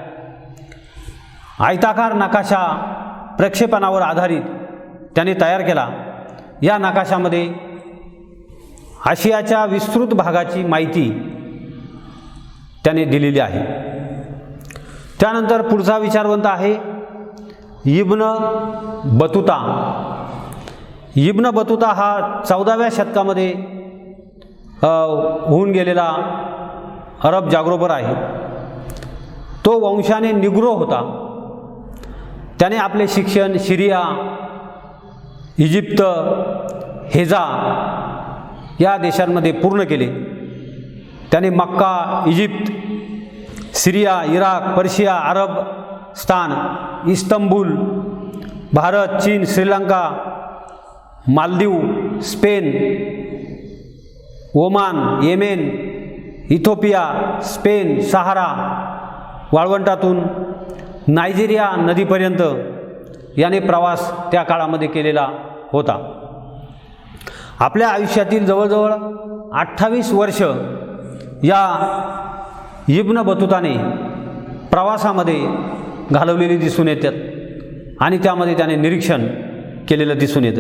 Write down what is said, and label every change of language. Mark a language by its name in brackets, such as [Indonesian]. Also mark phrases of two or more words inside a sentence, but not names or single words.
[Marathi] आयताकार नकाशा प्रक्षेपणावर आधारित त्याने तयार केला। या नकाशामध्ये आशियाच्या विस्तृत भागाची माहिती त्याने दिलेली आहे। त्यानंतर पुढचा विचारवंत आहे इब्न बतूता। इब्न बतूता हा 14व्या शतकामध्ये होऊन गेलेला अरब जागरोपर आहे। तो वंशाने निग्रो होता। त्याने आपले शिक्षण सिरिया, इजिप्त, हेजा या देशांमध्ये पूर्ण केले। त्याने मक्का, इजिप्त, सिरिया, इराक, पर्शिया, अरबस्तान, इस्तंबूल, भारत, चीन, श्रीलंका, मालदीव, स्पेन, ओमान, येमेन, इथिओपिया, स्पेन, सहारा वाळवंटातून नायजेरिया नदीपर्यंत याने प्रवास त्या काळामध्ये केलेला होता। आपल्या आयुष्यातील जवळजवळ 28 वर्ष या इब्न बतूताने प्रवासामध्ये घालवलेली दिसून येतात आणि त्यामध्ये त्याने निरीक्षण केलेलं दिसून येतं।